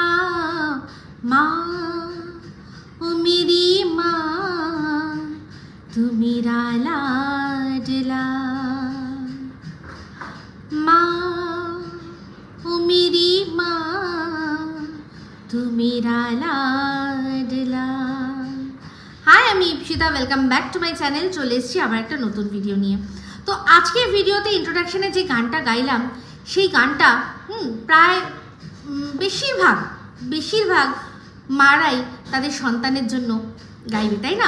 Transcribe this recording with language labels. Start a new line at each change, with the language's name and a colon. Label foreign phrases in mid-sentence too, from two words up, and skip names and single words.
Hindi: माँ ओ मेरी माँ, तू मेरा लाडला। माँ ओ मेरी माँ, तू मेरा लाडला।
Bangla: হাই, আমি ইপসিতা,
English: welcome back to my channel.
Bangla: চলে এসেছি আবার একটা নতুন ভিডিও নিয়ে। তো আজকের ভিডিওতে ইন্ট্রোডাকশনে যে গানটা গাইলাম, সেই গানটা প্রায় বেশিরভাগ মারাই তাদের সন্তানের জন্য গাইবে, তাই না?